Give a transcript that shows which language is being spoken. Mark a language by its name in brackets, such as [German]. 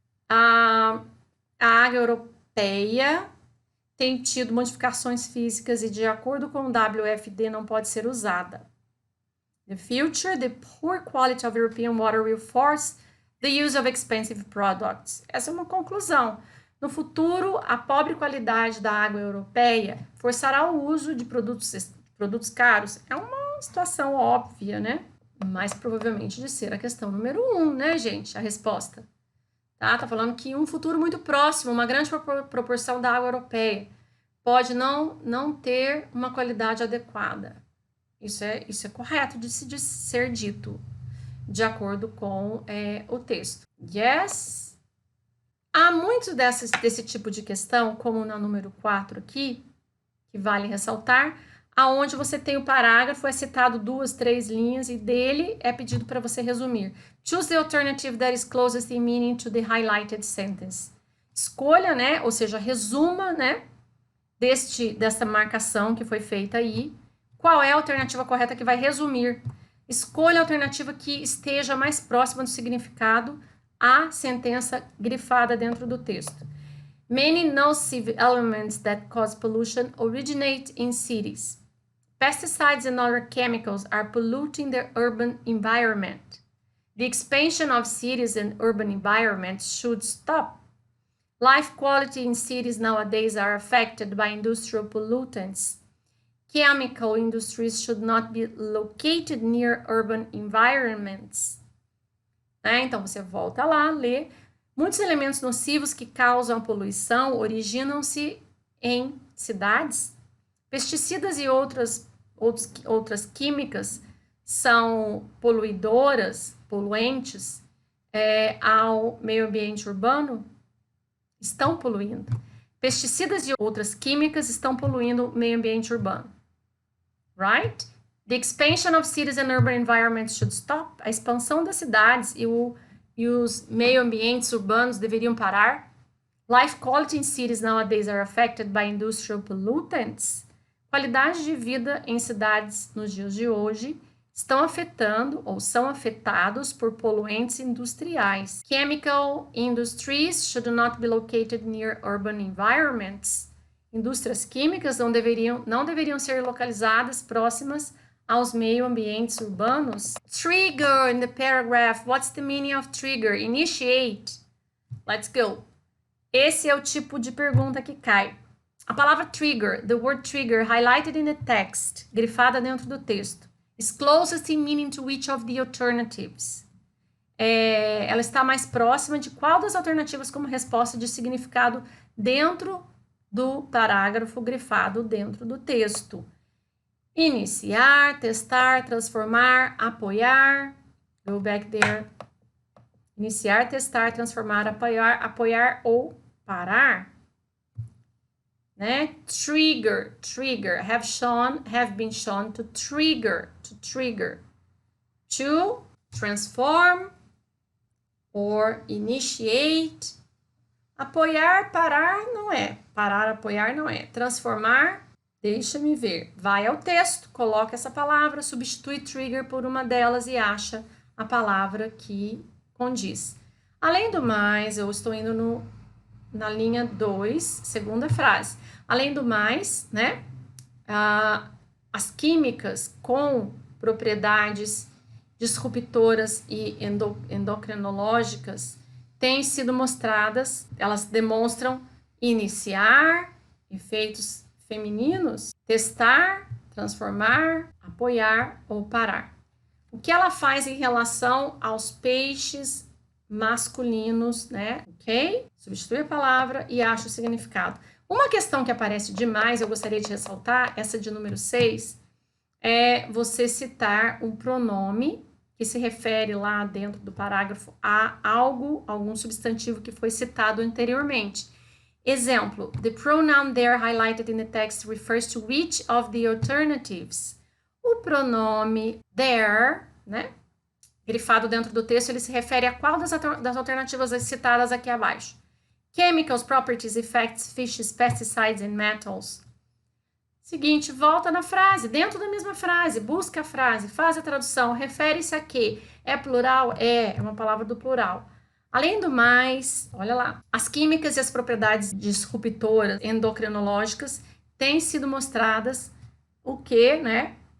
[Portuguese] A água europeia tem tido modificações físicas e, de acordo com o WFD, não pode ser usada. [English] In the future, the poor quality of European water will force the use of expensive products. [Portuguese] Essa é uma conclusão. No futuro, a pobre qualidade da água europeia forçará o uso de produtos caros. É uma situação óbvia, né? Mas provavelmente de ser a questão número 1, né, gente? A resposta. Tá falando que em um futuro muito próximo, uma grande proporção da água europeia pode não ter uma qualidade adequada. Isso é correto de ser dito, de acordo com o texto. [English] Yes? [Portuguese] Há muito desse tipo de questão, como na número 4 aqui, que vale ressaltar, aonde você tem o parágrafo, é citado 2, 3 linhas e dele é pedido para você resumir. [English] Choose the alternative that is closest in meaning to the highlighted sentence. [Portuguese] Escolha, né, ou seja, resuma, né, dessa marcação que foi feita aí, qual é a alternativa correta que vai resumir. Escolha a alternativa que esteja mais próxima do significado à sentença grifada dentro do texto. [English] Many nocive elements that cause pollution originate in cities. Pesticides and other chemicals are polluting the urban environment. The expansion of cities and urban environments should stop. Life quality in cities nowadays are affected by industrial pollutants. Chemical industries should not be located near urban environments. [Portuguese] né? Então, você volta lá, lê. Muitos elementos nocivos que causam a poluição originam-se em cidades. Pesticidas e outras químicas são poluentes ao meio ambiente urbano? Estão poluindo. Pesticidas e outras químicas estão poluindo o meio ambiente urbano. [English] Right? The expansion of cities and urban environments should stop. [Portuguese] A expansão das cidades e os meio ambientes urbanos deveriam parar. [English] Life quality in cities nowadays are affected by industrial pollutants. [Portuguese] Qualidade de vida em cidades nos dias de hoje estão afetando ou são afetados por poluentes industriais. [English] Chemical industries should not be located near urban environments. [Portuguese] Indústrias químicas não deveriam ser localizadas próximas aos meio ambientes urbanos. [English] Trigger in the paragraph. What's the meaning of trigger? Initiate. Let's go. [Portuguese] Esse é o tipo de pergunta que cai. A palavra trigger, [English] the word trigger, highlighted in the text, [Portuguese] grifada dentro do texto, [English] is closest in meaning to which of the alternatives? [Portuguese] Ela está mais próxima de qual das alternativas como resposta de significado dentro do parágrafo grifado dentro do texto? Iniciar, testar, transformar, apoiar. [English] Go back there. [Portuguese] Iniciar, testar, transformar, apoiar ou parar. Né? [English] Trigger, have been shown to trigger, to transform or initiate. [Portuguese] Apoiar, parar não é. Parar, apoiar não é. Transformar, deixa-me ver. Vai ao texto, coloca essa palavra, substitui trigger por uma delas e acha a palavra que condiz. Além do mais, eu estou indo na linha 2, segunda frase. Além do mais, né, as químicas com propriedades disruptoras e endocrinológicas têm sido mostradas, elas demonstram iniciar efeitos femininos, testar, transformar, apoiar ou parar. O que ela faz em relação aos peixes masculinos, né? Ok? Substitui a palavra e acha o significado. Uma questão que aparece demais, eu gostaria de ressaltar, essa de número 6, é você citar um pronome que se refere lá dentro do parágrafo a algum substantivo que foi citado anteriormente. [English] Exemplo, the pronoun there highlighted in the text refers to which of the alternatives? [Portuguese] O pronome there, né, grifado dentro do texto, ele se refere a qual das alternativas citadas aqui abaixo. [English] Chemicals, properties, effects, fishes, pesticides and metals. [Portuguese] Seguinte, volta na frase, dentro da mesma frase, busca a frase, faz a tradução, refere-se a quê? É plural? É uma palavra do plural. Além do mais, olha lá, as químicas e as propriedades disruptoras endocrinológicas têm sido mostradas o que, né?